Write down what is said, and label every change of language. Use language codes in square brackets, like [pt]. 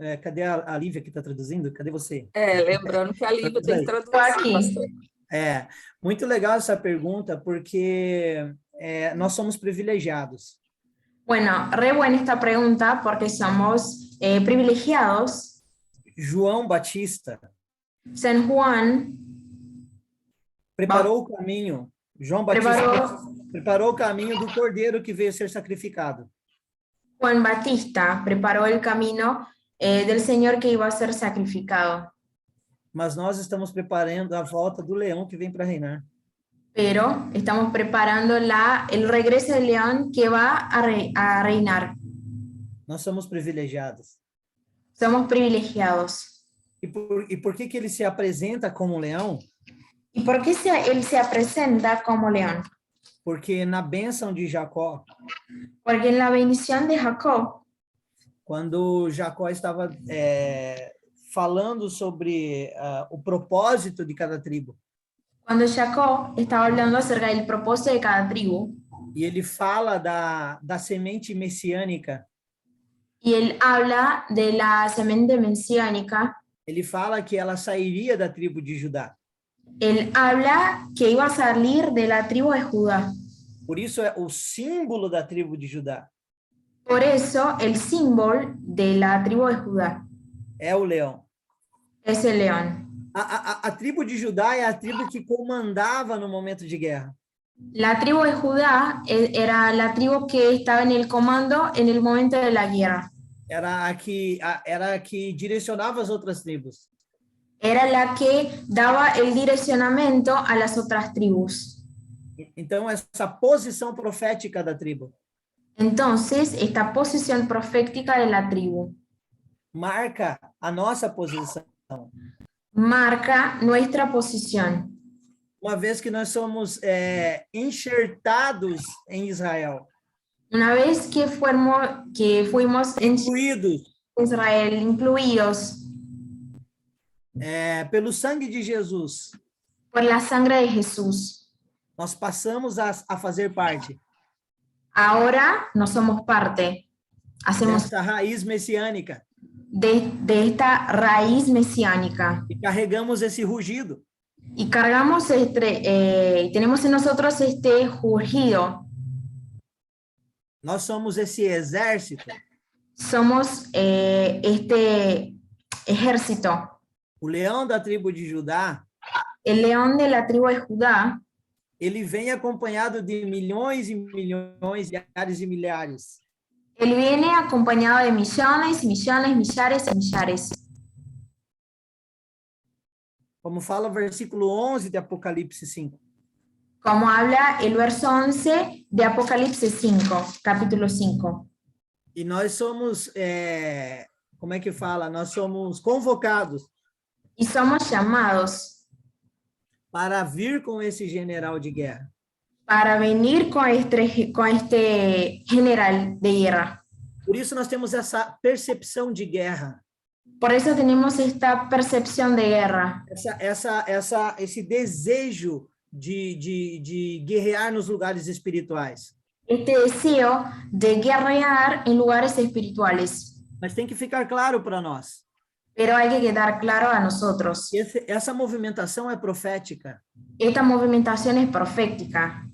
[pt] Cadê a Lívia que está traduzindo? Cadê você? Lembrando que a Lívia tem que traduzir, aqui. pastor. Muito legal essa pergunta, porque nós somos privilegiados. [es] Bueno, re buena esta pregunta porque somos privilegiados. [pt] João Batista [es] San Juan [pt] preparou o caminho. João Batista preparou o caminho do cordeiro que veio ser sacrificado. [es] Juan Batista preparó el camino del Señor que iba a ser sacrificado. [pt] Mas nós estamos preparando a volta do leão que vem para reinar. [es] Pero estamos preparando el regreso del león que va a reinar. [pt] Nós somos privilegiados. [es] Somos privilegiados. [pt] E por que ele se apresenta como leão? [es] ¿Y por qué él se presenta como león? [pt] Porque na bênção de Jacó, [es] Porque en la bendición de Jacob, [pt] quando Jacó estava falando sobre o propósito de cada tribo, [es] cuando Jacob estaba hablando acerca del propósito de cada tribu, [pt] e ele fala da semente messiânica, [es] y él habla de la semente mesiánica, [pt] ele fala que ela sairia da tribo de Judá. [es] él habla que iba a salir de la tribu de Judá. [pt] Por isso é o símbolo da tribo de Judá. [es] Por eso el símbolo de la tribu de Judá [pt] É o leão. [es] es el león. [pt] A tribo de Judá é a tribo que comandava no momento de guerra. [es] La tribu de Judá era la tribu que estaba en el comando en el momento de la guerra. [pt] Era a que direcionava as outras tribos. [es] Era la que daba el direccionamiento a las otras tribus. [pt] Então, essa posição profética da tribo [es] Entonces, esta posición profética de la tribu [pt] marca a nossa posição, [es] marca nuestra posición, [pt] uma vez que nós somos enxertados em Israel, [es] una vez que fuimos en [pt] incluídos [es] Israel, incluidos [pt] pelo sangue de Jesus, [es] por la sangre de Jesús. [pt] nós passamos a fazer parte [es] Ahora no somos parte, hacemos [pt] dessa raiz messiânica [es] de esta raíz mesiánica [pt] e carregamos esse rugido. [es] y cargamos tenemos en nosotros este rugido. [pt] Nós somos esse exército. [es] Somos este ejército. [pt] O leão da tribo de Judá, [es] El león de la tribu de Judá, [pt] ele vem acompanhado de milhões e milhões, milhares e milhares. [es] él viene acompañado de millones, millones, millares y millares. [pt] Como fala o versículo 11 de Apocalipse 5. [es] Como habla el verso 11 de Apocalipsis 5, capítulo 5. [pt] E nós somos, como é que fala? Nós somos convocados [es] Y somos llamados [pt] para vir com esse general de guerra. [es] para venir con este general de guerra. [pt] Por isso nós temos essa percepção de guerra, [es] Por eso tenemos esta percepción de guerra, [pt] esse desejo de guerrear nos lugares espirituais. [es] este deseo de guerrear en lugares espirituales. [pt] Mas tem que ficar claro para nós. [es] Pero hay que quedar claro a nosotros. [pt] Essa movimentação é profética, [es] Esta movimentación es profética,